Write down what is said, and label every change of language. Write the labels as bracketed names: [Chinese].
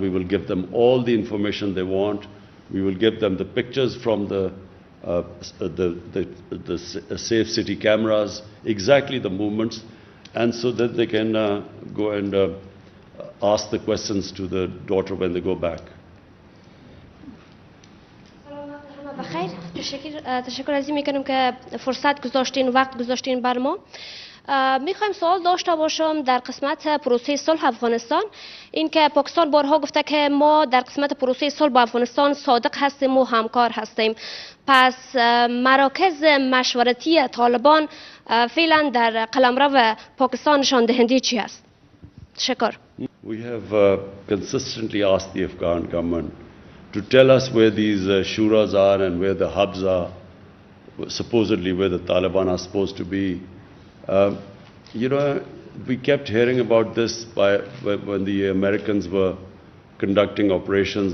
[English] We will give them all the information they want. We will give them the pictures from the safe city cameras, exactly the movements, and so that they can go and ask the questions to the daughter when they go back. [Persian] بخیر تشکر از این میکنم که فرصت گذاشتین وقت گذاشتین بر ما. میخوایم سوال داشته باشم در قسمت پروسه صلح افغانستان. این که پاکستان بارها گفته که ما در قسمت پروسه صلح با افغانستان صادق هستیم و همکار هستیم. پس مراکز مشورتی طالبان فعلا در قلمرو پاکستان نشان دهنده چی است؟ تشکر. [English] We have consistently asked the Afghan government to tell us where these shuras are and where the hubs are, supposedly where the Taliban are supposed to be. You know, we kept hearing about this when the Americans were conducting operations.